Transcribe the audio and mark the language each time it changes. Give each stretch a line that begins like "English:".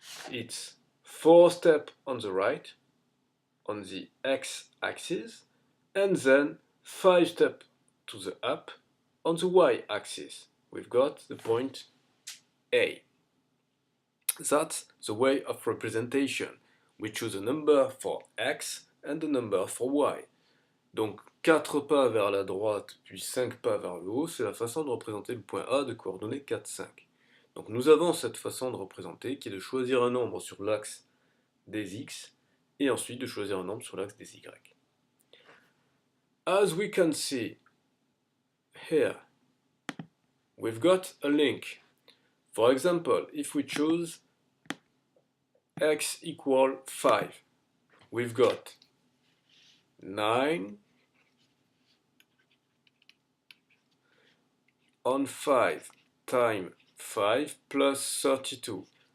English: It's 4 steps on the right, on the x-axis, and then 5 steps to the up on the y-axis. We've got the point A. That's the way of representation. We choose a number for x and a number for y.
French: Donc 4 pas vers la droite, puis 5 pas vers le haut, c'est la façon de représenter le point A de coordonnées 4, 5. Donc nous avons cette façon de représenter qui est de choisir un nombre sur l'axe des x et ensuite de choisir un nombre sur l'axe des y.
English: As we can see here, we've got a link. For example, if we choose x equal 5, we've got 9 on 5 times 5 plus 32.